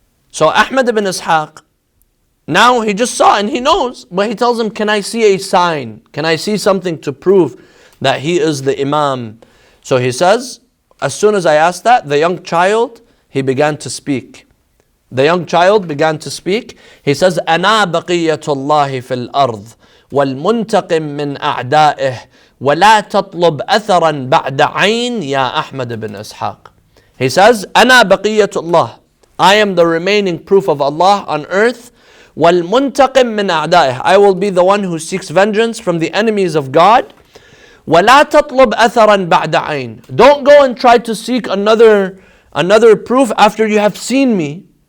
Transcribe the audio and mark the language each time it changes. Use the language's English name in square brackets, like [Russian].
[English] So Ahmad ibn Ishaq, now he just saw and he knows, but he tells him, can I see a sign? Can I see something to prove that he is the Imam? So he says, as soon as I asked that, the young child, he began to speak. The young child began to speak. He says, [Arabic] أنا بقية الله في الأرض والمنتقم من أعدائه ولا تطلب أثرا بعد عين يا أحمد بن إسحاق. [English] He says, [Arabic] أنا بقية الله. [English] I am the remaining proof of Allah on earth. [Arabic] وَالْمُنْتَقِمْ مِنْ أَعْدَائِهِ. [English] I will be the one who seeks vengeance from the enemies of God. [Arabic] وَلَا تَطْلُبْ أَثَرًا بَعْدَ عَيْنٍ. [English] Don't go and try to seek another proof after you have seen me.